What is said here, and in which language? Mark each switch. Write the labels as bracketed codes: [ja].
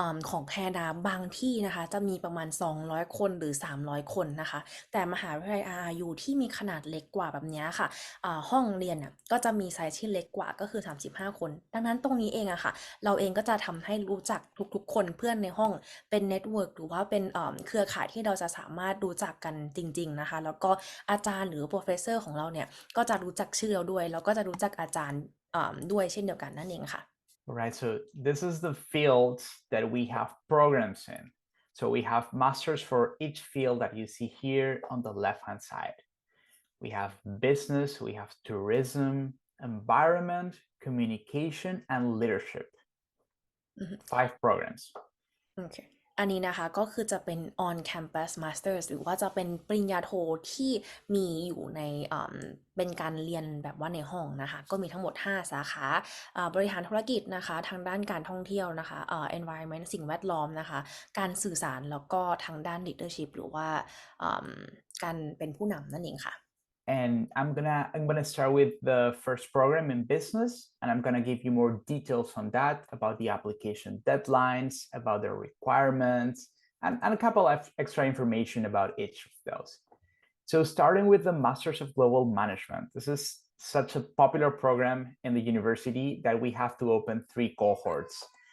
[th] ของแคนาดาบางที่นะคะจะมีประมาณ200 คนหรือ300 คนนะคะแต่มหาวิทยาลัย RRU ที่มีขนาดเล็กกว่าแบบนี้ค่ะห้องเรียนน่ะก็จะมีไซส์ที่เล็กกว่าก็คือ35 คนดังนั้นตรงนี้เองอะค่ะเราเองก็จะทำให้รู้จักทุกๆคนเพื่อนในห้องเป็นเน็ตเวิร์กหรือว่าเป็นเครือข่ายที่เราจะสามารถรู้จักกันจริงๆนะคะแล้วก็อาจารย์หรือโปรเฟสเซอร์ของเราเนี่ยก็จะรู้จักชื่อเราด้วยแล้วก็จะรู้จักอาจารย์ด้วยเช่นเดียวกันนั่นเองค่ะ [en] Right, so this is the fields that we have programs in. So we have masters for each field that you see here on the left-hand side. We have business, we have tourism, environment, communication, and leadership. 5 programs. Okay. [th] อันนี้นะคะก็คือจะเป็น [en] on campus masters [th] หรือว่าจะเป็นปริญญาโทที่มีอยู่ในเป็นการเรียนแบบว่าในห้องนะคะก็มีทั้งหมด5สาขาบริหารธุรกิจนะคะทางด้านการท่องเที่ยวนะคะenvironment สิ่งแวดล้อมนะคะการสื่อสารแล้วก็ทางด้าน leadership หรือว่าการเป็นผู้นำนั่นเองค่ะ [en] And I'm gonna start with the first program in business, and I'm gonna give you more details on that, about the application deadlines, about the requirements, and a couple of extra information about each of those. So starting with the Masters of Global Management, this is such a popular program in the university that we have to open 3 cohorts.